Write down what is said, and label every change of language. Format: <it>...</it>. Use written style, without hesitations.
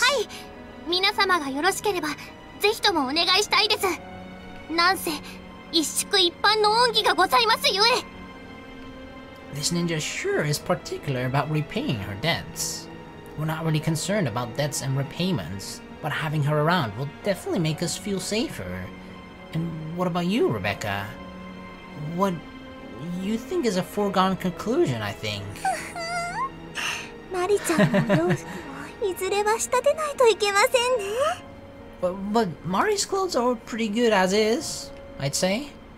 <ja>はい。皆様がよろしければ、ぜひともお願いしたいです。なんせ、一宿一般の恩義がございますゆえ。</ja> <en>This ninja sure is particular about repaying her debts. We're not really concerned about debts and repayments, but having her around will definitely make us feel safer. And what about you, Rebecca? What you think is a foregone conclusion, I think.</en> <ja>マリちゃんの洋服をいずれは仕立てないといけませんね。</ja> <en>But Mari's clothes are pretty good as is, I'd say.</en>